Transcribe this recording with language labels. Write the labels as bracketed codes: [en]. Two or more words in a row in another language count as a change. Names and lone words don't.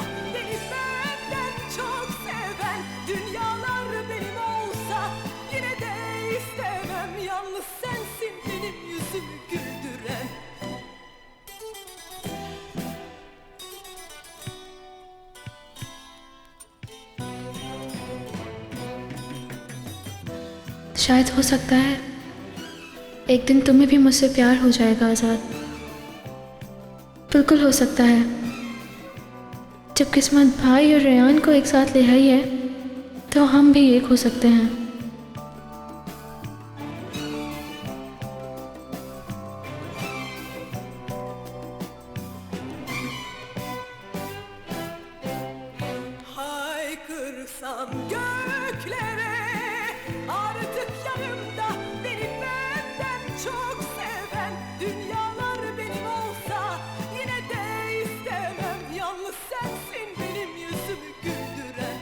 [tr] beni benden çok seven, dünyalar benim olsa yine de istemem, yalnız sensin benim yüzümü güldüren. [hi] शायद हो सकता है एक दिन तुम्हें भी मुझसे प्यार हो जाएगा आज़ाद। बिल्कुल हो सकता है। जब किस्मत भाई और रेयान को एक साथ ले आई है तो हम भी एक हो सकते हैं। [tr] Haykırsam göklere, artık yanımda beni benden çok seven, dünyalar benim olsa yine de istemem, yalnız sensin benim yüzümü güldüren.